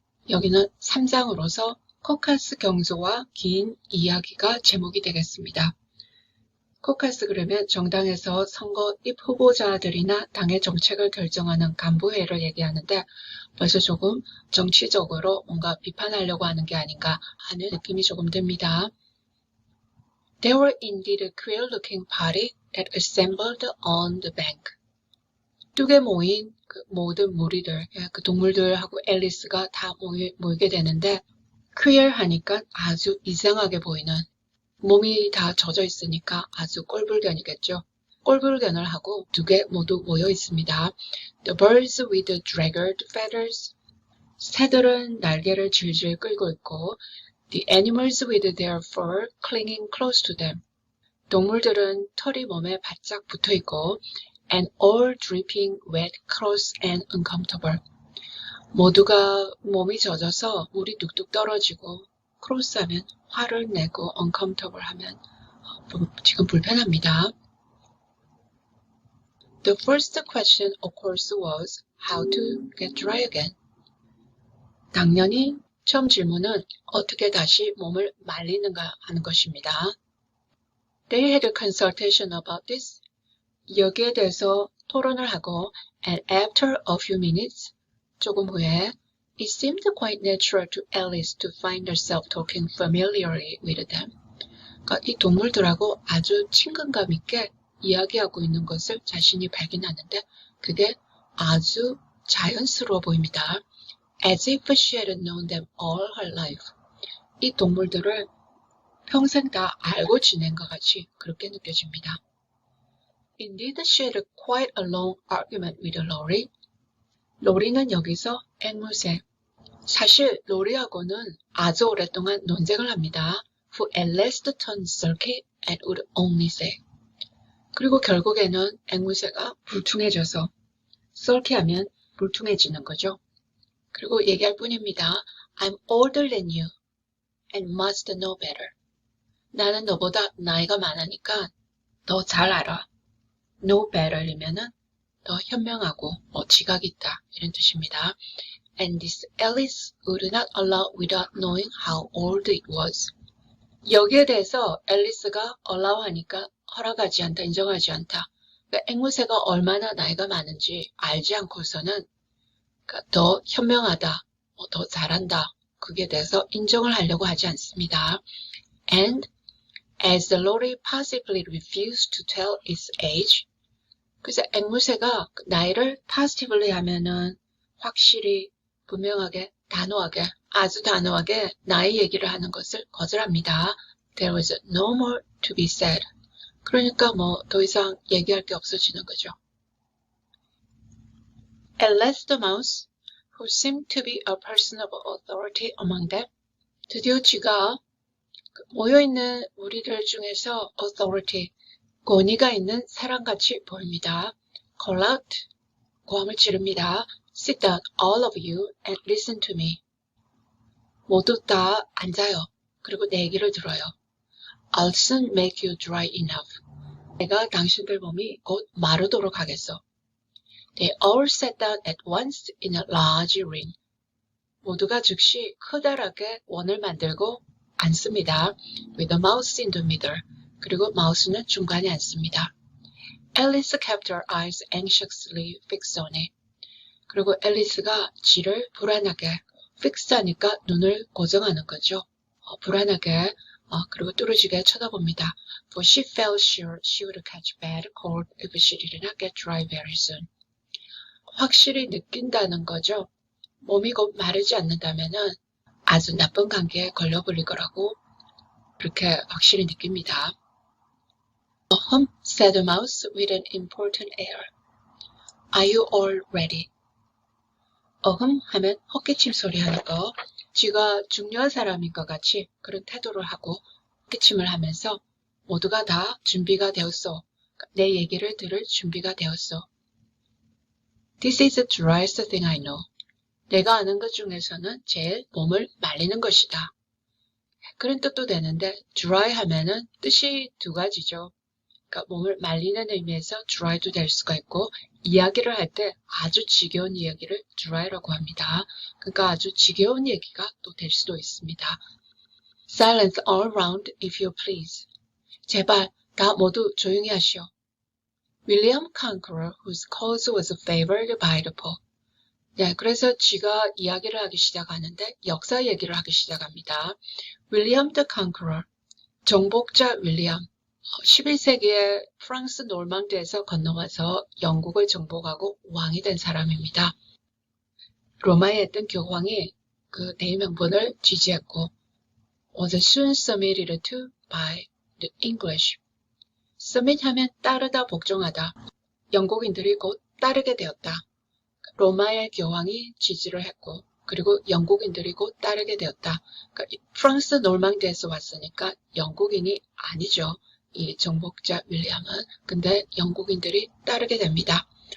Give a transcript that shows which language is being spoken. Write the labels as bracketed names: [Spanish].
[Korean] 여기는 3장으로서 코카스 경주와 긴 이야기가 제목이 되겠습니다. 코카스 그러면 정당에서 선거 입 후보자들이나 당의 정책을 결정하는 간부회를 얘기하는데 벌써 조금 정치적으로 뭔가 비판하려고 하는 게 아닌가 하는 느낌이 조금 듭니다. [English] They were indeed a queer-looking party that assembled on the bank. [Korean] 뚝에 모인 그 모든 무리들, 그 동물들하고 앨리스가 다 모이게 되는데 queer 하니까 아주 이상하게 보이는 몸이 다 젖어 있으니까 아주 꼴불견이겠죠. 꼴불견을 하고 두 개 모두 모여 있습니다. [English] The birds with the draggled feathers. [Korean] 새들은 날개를 질질 끌고 있고 [English] The animals with their fur clinging close to them. [Korean] 동물들은 털이 몸에 바짝 붙어 있고 [English] And all dripping wet, close and uncomfortable. [Korean] 모두가 몸이 젖어서 물이 뚝뚝 떨어지고 크로스하면 화를 내고 uncomfortable 하면 지금 불편합니다. [English] The first question of course was how to get dry again. [Korean] 당연히 처음 질문은 어떻게 다시 몸을 말리는가 하는 것입니다. [English] They had a consultation about this. [Korean] 여기에 대해서 토론을 하고 [English] and after a few minutes, [Korean] 조금 후에 [English] It seemed quite natural to Alice to find herself talking familiarly with them. [Korean] 그러니까 이 동물들하고 아주 친근감 있게 이야기하고 있는 것을 자신이 발견하는데 그게 아주 자연스러워 보입니다. [English] As if she had known them all her life. [Korean] 이 동물들을 평생 다 알고 지낸 것 같이 그렇게 느껴집니다. [English] Indeed, she had quite a long argument with Laurie. [Korean] 로리는 여기서 앵무새. 사실 로리하고는 아주 오랫동안 논쟁을 합니다. [English] Who at last turned sulky and would only say. [Korean] 그리고 결국에는 앵무새가 불퉁해져서 sulky하면 불퉁해지는 거죠. 그리고 얘기할 뿐입니다. [English] I'm older than you and must know better. [Korean] 나는 너보다 나이가 많으니까 더 잘 알아. know better이면은 더 현명하고 지각이 있다 이런 뜻입니다. [English] And this Alice would not allow without knowing how old it was. [Korean] 여기에 대해서 앨리스가 allow 하니까 허락하지 않다, 인정하지 않다. 그러니까 앵무새가 얼마나 나이가 많은지 알지 않고서는 그러니까 더 현명하다, 더 잘한다. 그게 대해서 인정을 하려고 하지 않습니다. [English] And as the Laurie possibly refused to tell its age, [Korean] 그래서 앵무새가 나이를 positively 하면은 확실히 분명하게 단호하게 아주 단호하게 나이 얘기를 하는 것을 거절합니다. [English] There was no more to be said. [Korean] 그러니까 더 이상 얘기할 게 없어지는 거죠. [English] At last the mouse, who seemed to be a person of authority among them, [Korean] 드디어 쥐가 모여있는 우리들 중에서 authority, 권위가 있는 사람같이 보입니다. [English] call out. [Korean] 고함을 지릅니다. [English] Sit down, all of you, and listen to me. [Korean] 모두 다 앉아요. 그리고 내 얘기를 들어요. [English] I'll soon make you dry enough. [Korean] 내가 당신들 몸이 곧 마르도록 하겠어. [English] They all sat down at once in a large ring. [Korean] 모두가 즉시 커다랗게 원을 만들고 앉습니다. [English] With a mouse in the middle. [Korean] 그리고 마우스는 중간에 앉습니다. [English] Alice kept her eyes anxiously fixed on it. [Korean] 그리고 앨리스가 지를 불안하게 fix하니까 눈을 고정하는 거죠. 불안하게 그리고 뚫어지게 쳐다봅니다. [English] For she felt sure she would catch bad cold if she did not get dry very soon. [Korean] 확실히 느낀다는 거죠. 몸이 곧 마르지 않는다면은 아주 나쁜 감기에 걸려버릴 거라고 그렇게 확실히 느낍니다. [English] said the mouse with an important air. Are you all ready? [Korean] 하면 헛기침 소리 하는 거. 쥐가 중요한 사람인 것 같이 그런 태도를 하고 헛기침을 하면서 모두가 다 준비가 되었어. 내 얘기를 들을 준비가 되었어. [English] This is the driest thing I know. [Korean] 내가 아는 것 중에서는 제일 몸을 말리는 것이다. 그런 뜻도 되는데 dry 하면은 뜻이 두 가지죠. 그러니까 몸을 말리는 의미에서 dry도 될 수가 있고 이야기를 할 때 아주 지겨운 이야기를 dry라고 합니다. 그러니까 아주 지겨운 얘기가 또 될 수도 있습니다. [English] Silence all round if you please. [Korean] 제발 다 모두 조용히 하시오. [English] William Conqueror, whose cause was favored by the pope. [Korean] 네, 그래서 쥐가 이야기를 하기 시작하는데 역사 얘기를 하기 시작합니다. William the Conqueror, 정복자 윌리엄. 11세기에 프랑스 노르망디에서 건너와서 영국을 정복하고 왕이 된 사람입니다. 로마에 있던 교황이 그 대의명분을 지지했고 [English] was soon submitted to by the English. [Korean] submit 하면 따르다, 복종하다. 영국인들이 곧 따르게 되었다. 로마의 교황이 지지를 했고 그리고 영국인들이 곧 따르게 되었다. 그러니까 프랑스 노르망디에서 왔으니까 영국인이 아니죠. 이 정복자 윌리엄은. 근데 영국인들이 따르게 됩니다.